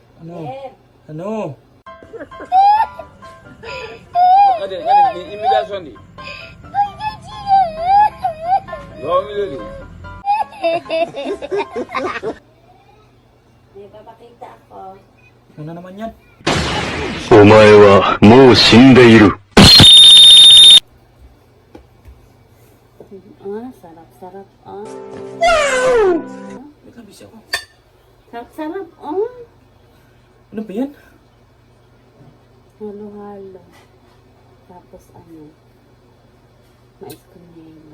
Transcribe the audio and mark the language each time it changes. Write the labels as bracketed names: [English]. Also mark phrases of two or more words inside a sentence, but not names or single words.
[Filipino] Ano? Ano? Hadi imitasyon di. Gawin mo din. May papakita ako. Ano naman yan? [Japanese] お前はもう死んでいる。 [Filipino] Sarap-sarap. Wait lang, busy ako. Sarap-sarap. Ano ba yan? Halo-halo. Tapos mais con yelo.